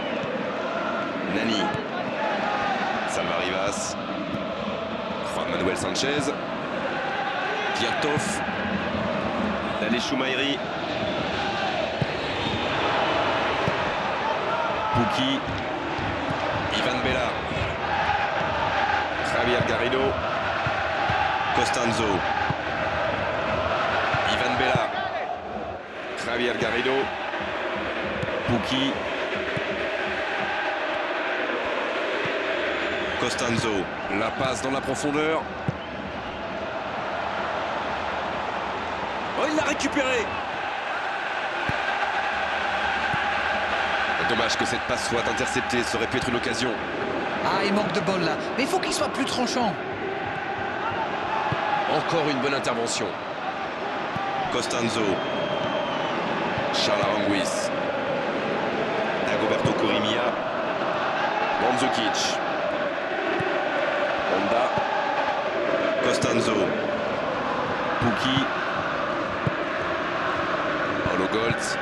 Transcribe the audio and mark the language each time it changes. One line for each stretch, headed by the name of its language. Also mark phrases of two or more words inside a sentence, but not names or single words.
French: Nani. Salva Rivas. Juan Manuel Sanchez. Piatov. Dale Choumairi. Pukki. Ivan Bella. Javier Garrido. Costanzo. Ivan Bella. Javier Garrido. Pukki. Costanzo. La passe dans la profondeur. Oh, il l'a récupéré. Dommage que cette passe soit interceptée, ça aurait pu être une occasion. Ah, il manque de bol là. Mais il faut qu'il soit plus tranchant. Encore une bonne intervention. Costanzo. Charles Aranguiz. Dagoberto Corrimia. Mandzukic. Honda. Costanzo. Pukki. Paulo Goltz.